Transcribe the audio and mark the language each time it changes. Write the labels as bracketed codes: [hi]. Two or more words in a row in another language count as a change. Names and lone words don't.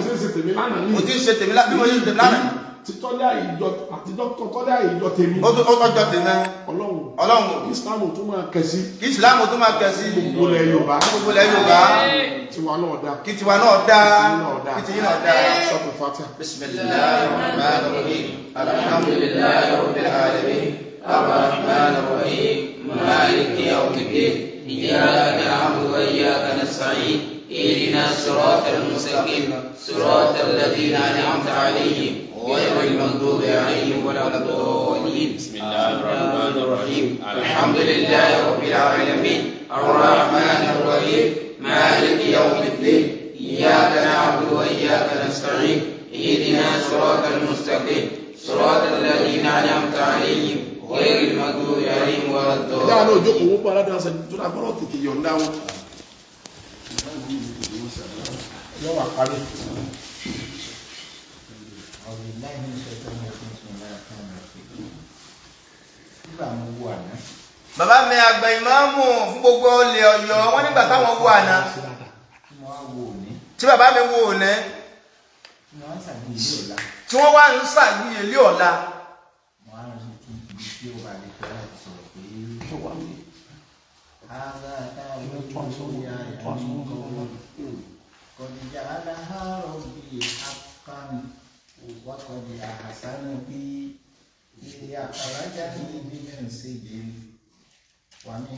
[yo] Mo ti ń ṣe tèmi lánàá ní. Mo ti ń ṣe tèmi lánàá. Títọ́lé àìjọ àti dókítà tọ́lé àìjọ tèmi. Ó tọ́jọ́ tèmi. Ọlọ́run. Ìsìlámù tún máa kẹ̀sí. Gbogbo ilẹ̀ Yorùbá. Tiwa náà dá. Kí tiwa náà dá. Kí tiyin náà dá. Suratul Fatiha. [ar] بسم الله الرحمن الرحيم الحمد لله رب العالمين. الرحمن الرحيم مالك يوم الدين. إياك نعبد وإياك نستعين. اهدنا الصراط المستقيم صراط الذين أنعمت عليهم غير المغضوب عليهم ولا الضالين. بسم الله الرحمن الرحيم. الحمد لله رب العالمين الرحمن الرحيم مالك يوم الدين إياك نعبد وإياك نستعين اهدنا الصراط المستقيم صراط الذين أنعمت عليهم غير المغضوب عليهم ولا الضالين. [yo] dáa náà jókòó wọ́n pa aládàá sẹ́ni tó dáa fọ́lọ́ tètè yọ̀ǹda wọn. yọ wà parí. Bàbá mi àgbà ìmáàmù fún gbogbo olè Ọ̀yọ́ wọ́n nígbà táwọn wo àná. Tí bàbá mi wo òní. Tí wọ́n wá ń ṣàgbéyẹlé ọ̀la. [ar] قد جعلها ربي حقا وقد أحسن بي أخرجني من سجن ومن